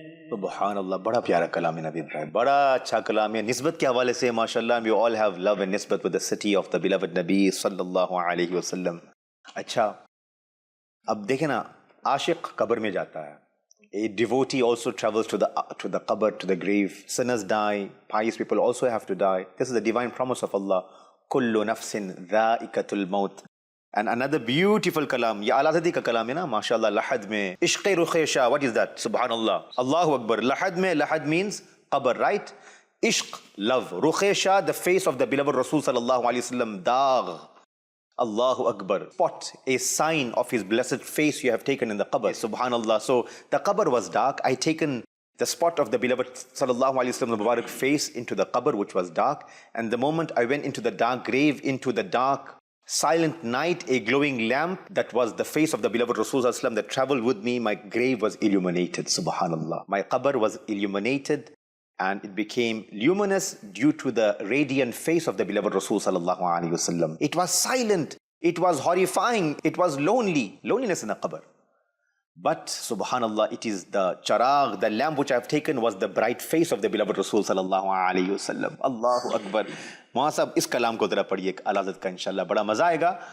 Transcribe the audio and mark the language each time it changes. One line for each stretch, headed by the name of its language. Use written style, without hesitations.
Urdu: سبحان اللہ, بڑا پیارا کلام ہے نوید بھائی, بڑا اچھا کلام ہے. نسبت کے حوالے سے
English: ماشاءاللہ we all have love and نسبت with the city of the beloved نبی صلی اللہ علیہ وسلم.
Urdu: اچھا اب دیکھیں نا, عاشق قبر میں جاتا ہے.
English: A devotee also travels to the qabr, to the grave. Sinners die, pious people also have to die. This is the divine promise of Allah.
Arabic: Kullu nafsin dha'iqatul maut.
English: And another beautiful kalam,
Urdu: یہ اعلیٰ حضرت کا کلام ہے نا ماشاءاللہ, لحد میں عشق رخیشہ.
English: What is that? Subhanallah, Allahu Akbar. لحد میں, لحد means qabr, right? عشق, love. رخیشہ, the face of the beloved Rasul sallallahu alayhi wasallam. Dagh, Allahu Akbar, spot, a sign of his blessed face you have taken in the qabr. Subhanallah. So the qabr was dark. I taken the spot of the beloved sallallahu alayhi wasallam, the Mubarak face, into the qabr which was dark. And the moment I went into the dark grave, into the dark silent night, a glowing lamp that was the face of the beloved Rasul sallallahu alayhi wasallam that traveled with me, my grave was illuminated. Subhanallah. My qabr was illuminated, and it became luminous due to the radiant face of the beloved Rasul sallallahu alaihi wasallam. It was silent, it was horrifying, it was loneliness in the qabr. But subhanallah, it is the charagh, the lamp which I have taken was the bright face of the beloved Rasul sallallahu alaihi wasallam. Allahu Akbar.
Urdu: وہاں صاحب اس کلام کو ذرا پڑھیے اعلیٰ حضرت کا, انشاءاللہ بڑا مزہ آئے گا.